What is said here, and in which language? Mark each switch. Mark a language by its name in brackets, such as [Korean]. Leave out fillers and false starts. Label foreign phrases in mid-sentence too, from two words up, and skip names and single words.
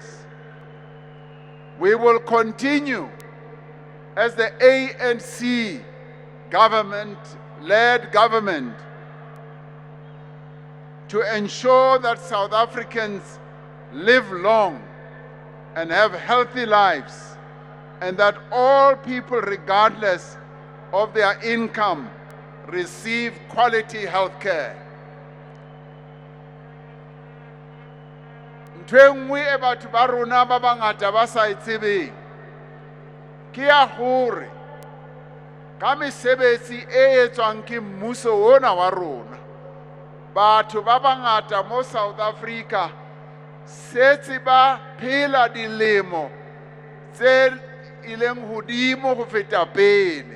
[English] We will continue as the ANC led government to ensure that South Africans live long and have healthy lives, and that all people, regardless of their income, receive quality health care. [Southern Sotho] Ntho e nngwe e batho ba rona ba bangata ba sa e tsebeng ke ya hore ka mesebetsi e etswang ke mmuso ona wa rona, batho ba bangata mo South Africa setse ba phela dilemo tse ileng hodimo go feta pele.